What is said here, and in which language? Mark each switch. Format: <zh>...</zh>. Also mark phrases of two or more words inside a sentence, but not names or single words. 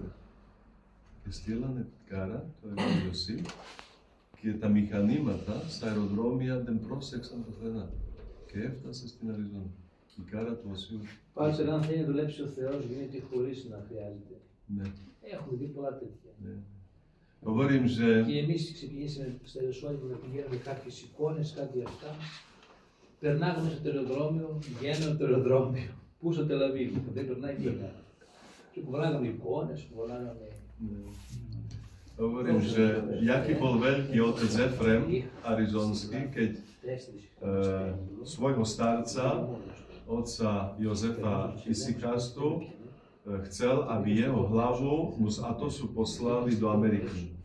<el>Και στείλανε την κάρα του Αγίου Ιωσήφ και τα μηχανήματα στα αεροδρόμια δεν πρόσεξαν το φρενά και έφτασε στην Αριζόνα. η κάρα του Οσίου. Πάντως, αν θέλει να δουλέψει ο Θεός, γίνεται χωρίς να χρειάζεται. Ναι, Έχουμε δει πολλά τέτοια. ναι.</el> <sk>Hovorím, že</sk> <el>Και εμείς ξεκινήσαμε στα Ιεροσόλυμα να πηγαίνουμε κάποιες εικόνες, κάτι αυτά. Περνάγαμε στο τεροδρόμιο, βγαίναμε στο τεροδρόμιο. Πού στο Τελαβίβ, δεν περνάει τίποτα. Και κουβαλάγαμε εικόνες, κουβαλάγαμε.</el> <sk>Hovorím, že jaký bol veľký otec Efrem arizonský, keď svojho starca, otca Jozefa Isikastu, chcel, aby jeho hlavu mu z Atosu poslali do Ameriky.</sk>